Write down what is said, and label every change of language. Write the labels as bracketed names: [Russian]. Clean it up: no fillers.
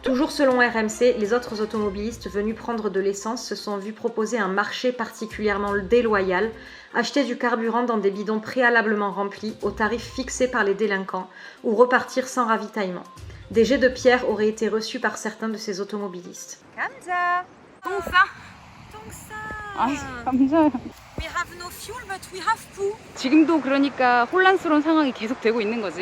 [French] Toujours selon RMC, les autres automobilistes venus prendre de l'essence se sont vus proposer un marché particulièrement déloyal, acheter du carburant dans des bidons préalablement remplis au tarif fixé par les délinquants ou repartir sans ravitaillement. Des jets de pierre auraient été reçus par certains de ces automobilistes. [Korean] Kamsa! 똥싸? Tongsa! 아이, 감사해요. [English] We have no fuel, but we have poo. [Korean] 지금도 그러니까 혼란스러운 상황이 계속되고 있는 거지.